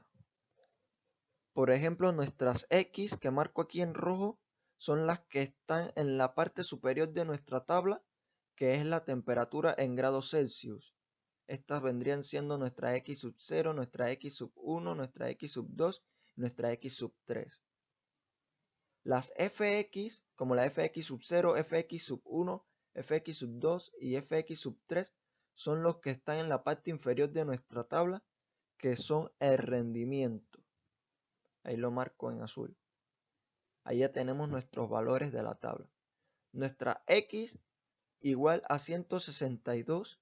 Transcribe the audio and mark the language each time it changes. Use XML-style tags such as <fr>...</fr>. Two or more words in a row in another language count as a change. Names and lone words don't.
<es>Por ejemplo, nuestras x que marco aquí en rojo son las que están en la parte superior de nuestra tabla, que es la temperatura en grados Celsius. Estas vendrían siendo nuestra x sub 0, nuestra x sub 1, nuestra x sub 2 nuestra x sub 3. Las fx, como la fx sub 0, fx sub 1, fx sub 2 y fx sub 3, son los que están en la parte inferior de nuestra tabla, que son el rendimiento. Ahí lo marco en azul. Ahí ya tenemos nuestros valores de la tabla. Nuestra x igual a 162.</es>